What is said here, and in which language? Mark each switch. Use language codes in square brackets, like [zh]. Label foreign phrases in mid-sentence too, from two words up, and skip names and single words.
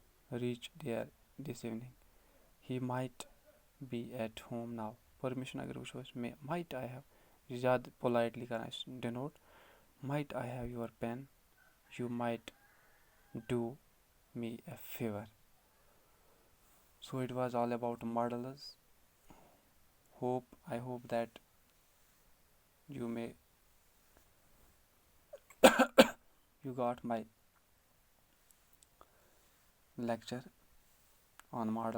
[en] reach there this evening. He might be at home now. [ks] Permission اگر وٕچھو أسۍ [en] might I have [ks] زیادٕ politely کران أسۍ denote. [en] Might I have your pen? You might do me a favor. So it was all about models. I hope that you got my lecture on models.